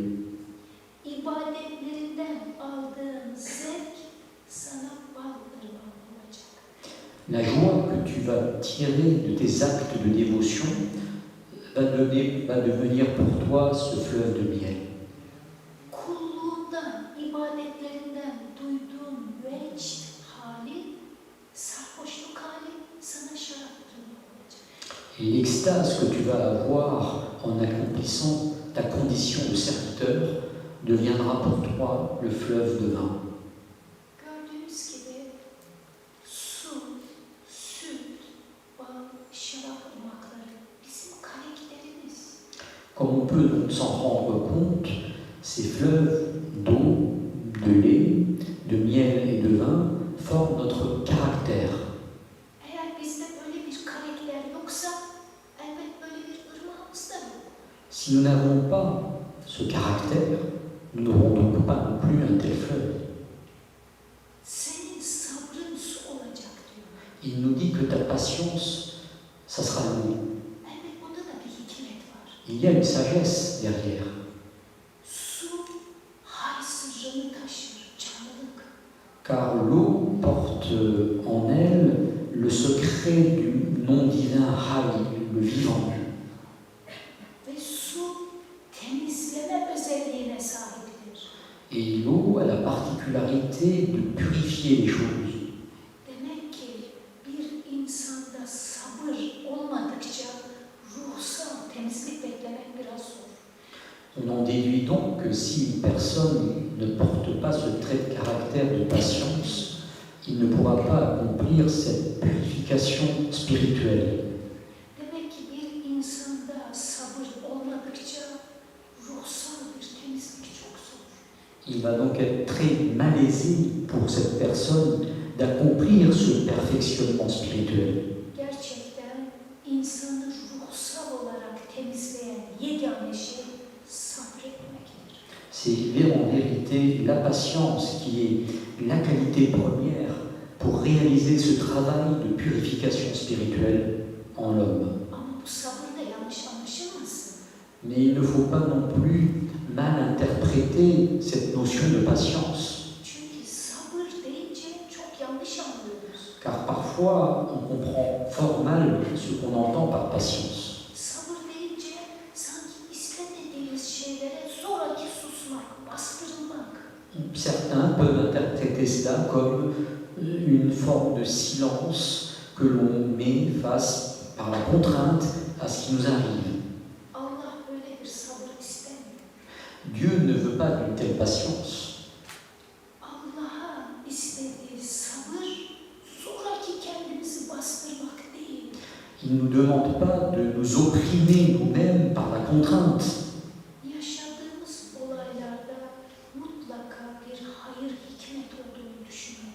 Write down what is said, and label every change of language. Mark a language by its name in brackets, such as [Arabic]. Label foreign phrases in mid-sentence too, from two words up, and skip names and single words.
[Turkish] İbadetlerinden aldığın zevk sana bal ırmağı olacak. [French] La joie que tu vas tirer de tes actes de dévotion va devenir pour toi ce fleuve de miel. [Turkish] Kulluğundan, ibadetlerinden duyduğun vecd hali, sarhoşluk hali sana şarap ırmağı olacak. [French] Et l'extase que tu vas avoir en accomplissant ta condition de serviteur deviendra pour toi le fleuve de vin. [Turkish] Gördüğünüz gibi su, süt, bal, şarap ırmakları bizim karakterimiz. [French] Comme on peut donc s'en rendre compte, ces fleuves d'eau, de lait, de miel et de vin forment notre caractère. [Turkish] Eğer bizde böyle bir karakter yoksa elbet böyle bir ırmağımız da yok. [French] Si nous n'avons pas ce caractère, nous n'aurons donc pas non plus un tel fleuve. [Turkish] Senin sabrın su olacak diyor. [French] Il nous dit que ta patience, ça sera l'eau. [Turkish] Elbet bunda da bir hikmet var. [French] Il y a une sagesse derrière. [Turkish] Su hay sırrını taşır, canlılık. [French] Car l'eau porte en elle le secret du nom divin Hay, le vivant. [Turkish] Ve su temizleme özelliğine sahiptir. [French] Et l'eau a la particularité de purifier les choses. [Turkish] Demek ki bir insanda sabır olmadıkça ruhsal temizlik beklemek biraz zor. [French] On en déduit donc que si une personne ne porte pas ce trait de caractère de patience, il ne pourra pas accomplir cette purification spirituelle. [Turkish] Demek ki bir insanda sabır olmadıkça ruhsal bir temizlik çok zor. [French] Il va donc être très malaisé pour cette personne d'accomplir ce perfectionnement spirituel. [Turkish] Gerçekten insanı ruhsal olarak temizleyen yegane şey sabretmektir. [French] C'est en vérité la patience qui est la qualité première pour réaliser ce travail de purification spirituelle en l'homme. [Turkish] Ama bu sabır da yanlış anlaşılmasın. [French] Mais il ne faut pas non plus mal interpréter cette notion de patience, [Turkish] Çünkü sabır deyince çok yanlış anlıyoruz. [French] car parfois on comprend fort mal ce qu'on entend par patience. [Turkish] Sabır deyince sanki istemediğimiz şeylere zoraki susmak, bastırılmak. [French] Certains peuvent interpréter cela comme une forme de silence que l'on met face par la contrainte à ce qui nous arrive. [Turkish] Allah böyle bir sabır istemiyor. [French] Dieu ne veut pas d'une telle patience. [Turkish] Allah'a istediği sabır zoraki kendimizi bastırmak değil. [French] Il ne nous demande pas de nous opprimer nous-mêmes par la contrainte, [Turkish] Yaşadığımız olaylarda mutlaka bir hayır, hikmet olduğunu düşünmek.